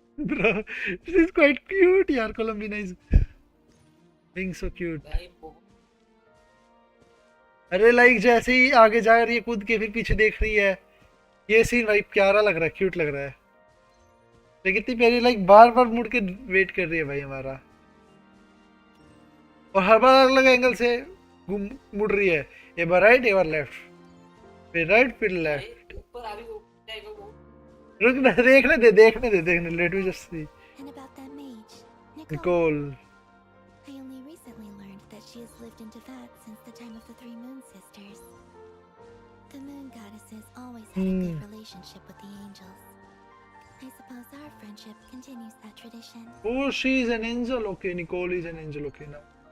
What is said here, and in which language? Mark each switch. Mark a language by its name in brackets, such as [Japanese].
[English] Bro, she's quite cute, yaar. Columbina is being so cute. [Hindi] अरे like जैसे ही आगे जा रही है कूद के फिर पीछे देख रही है, ये सीन भाई प्यारा लग रहा है, क्यूट लग रहा है। लेकिन इतनी प्यारी लाइक बार बार मुड़ के वेट कर रही है भाई हमारा, और हर बार अलग एंगल से मुड़ रही है, एक बार राइट एक बार लेफ्ट, फिर राइट फिर लेफ्ट। रुक ना, देखने दे, let मी just see. [English] And about that mage, Nicole. I only recently learned that she has lived in Teyvat since the time of the Three Moon Sisters. The moon goddesses always had a good relationship with the angels. I suppose our friendship continues that tradition. Oh, she's an angel. Okay, Nicole is an angel. Okay now.